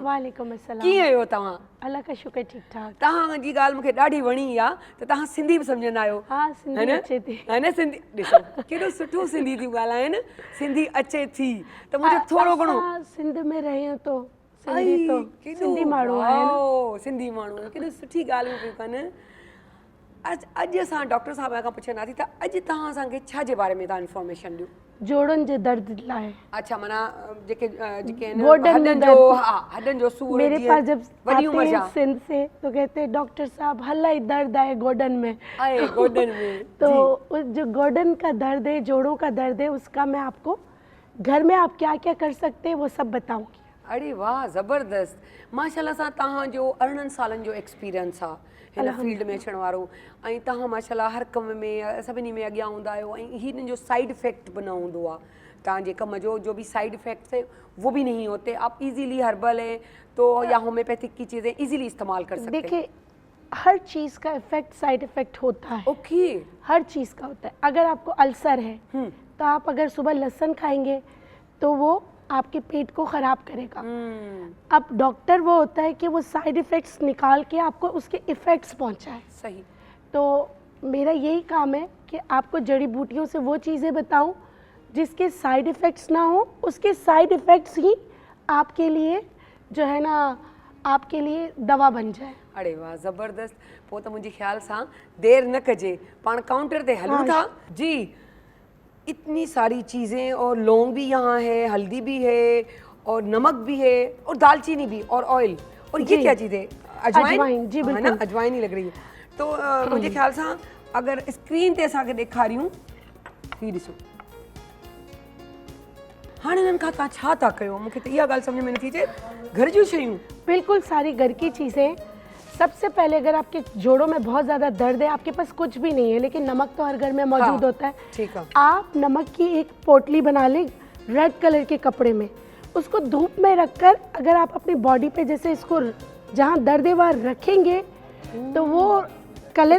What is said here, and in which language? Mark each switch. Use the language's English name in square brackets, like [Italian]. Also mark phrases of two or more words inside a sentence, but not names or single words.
[Sindhi] वालेकुम अस्सलाम कीअं आहियो तव्हां [Urdu] اللہ کا شکر ٹھیک ٹھاک [Sindhi] तव्हां जी ॻाल्हि मूंखे ॾाढी वणी आहे त तव्हां सिंधी बि सम्झंदा आहियो हा सिंधी [Urdu] ہے نا? [Sindhi] अचे थी [Urdu] ہے نا [Sindhi] सिंधी ॾिसो केॾो सुठो सिंधी थियूं ॻाल्हाइनि सिंधी अचे थी त मुंहिंजो थोरो घणो असां सिंध में रहियूं तो आई, सिंधी तो केॾो सिंधी माण्हू आहिनि वाओ, सिंधी माण्हू आहिनि, केॾो सुठी ॻाल्हियूं पियूं कनि अॼु असां डॉक्टर साहब खां पुछंदासीं त अॼु तव्हां असांखे छा जे बारे में तव्हां इंफॉर्मेशन ॾियो जोड़नि जे दर्द लाइ अच्छा माना जेके जेके आहिनि गोॾनि में हॾनि जो दर्द। हा हॾनि जो सूरु [Urdu] میرے [Sindhi] जीअं [Urdu] پاس جب [Sindhi] वॾी [Urdu] آتے [Sindhi] उमिरि [Urdu] ہیں [Sindhi] जा [Urdu] سندھ سے تو کہتے ہیں ڈاکٹر صاحب ہلائی درد آئے گوڈن میں [Sindhi] आहे गोॾनि में [Urdu] تو اس جو گوڈن کا درد ہے جوڑوں کا درد ہے اس کا میں آپ کو گھر میں آپ کیا کیا کر سکتے ہیں وہ سب بتاؤں گی [Sindhi] अरे वाह ज़बरदस्त माशाल्लाह सां तव्हांजो 18 सालनि जो एक्सपीरियंस आहे हिन फील्ड में अचण वारो ऐं तव्हां माशाल्लाह हर कम में सभिनी में अॻियां हूंदा आहियो ऐं हिन जो [English] side effect [Sindhi] बि न हूंदो आहे तव्हांजे कम जो भी [English] side effects [Urdu] ہے وہ بھی نہیں ہوتے آپ ایزیلی ہربل ہے تو یا ہومیوپیتھک کی چیزیں ایزیلی استعمال کر سکتے ہیں دیکھیے ہر چیز کا [English] effect side effect [Urdu] ہوتا ہے اوکے ہر چیز کا ہوتا ہے اگر آپ کو السر ہے تو آپ اگر صبح لہسن کھائیں گے تو وہ آپ کے پیٹ کو خراب کرے گا اب ڈاکٹر وہ ہوتا ہے کہ وہ [English] side effects [Urdu] نکال کے آپ کو اس کے ایفیکٹس پہنچائے صحیح تو میرا یہی کام ہے کہ آپ کو جڑی بوٹیوں سے وہ چیزیں بتاؤں جس کے [English] side effects [Urdu] نہ ہو اس کے [English] side effects [Urdu] ہی آپ کے لیے جو ہے نا آپ کے لیے دوا بن جائے [Sindhi] अरे वाह ज़बरदस्त पोइ त मुंहिंजे ख़्याल सां देर न कजे पाण काउंटर ते हलूं था जी [Urdu] اتنی ساری چیزیں اور لونگ بھی یہاں ہے ہلدی بھی ہے اور نمک بھی ہے اور دارچینی بھی اور آئل اور یہ کیا چیز ہے اجوائن، جی, ہے نا بالکل. اجوائن ہی لگ رہی ہے تو [Sindhi] मुंहिंजे ख़्याल सां अगर स्क्रीन ते असांखे ॾेखारियूं ही ॾिसो हाणे हिननि खां तव्हां छा था कयो मूंखे त इहा ॻाल्हि सम्झ में नथी अचे घर जूं शयूं [Urdu] بالکل ساری گھر کی چیزیں سب سے پہلے اگر آپ کے جوڑوں میں بہت زیادہ درد ہے آپ کے پاس کچھ بھی نہیں ہے لیکن نمک تو ہر گھر میں موجود ہوتا ہے ٹھیک ہے آپ نمک کی ایک پوٹلی بنا لیں [English] red color [Urdu] کے کپڑے میں اس کو دھوپ میں رکھ کر اگر آپ اپنی باڈی پہ جیسے اس کو جہاں درد ہے وہاں رکھیں گے تو وہ کلر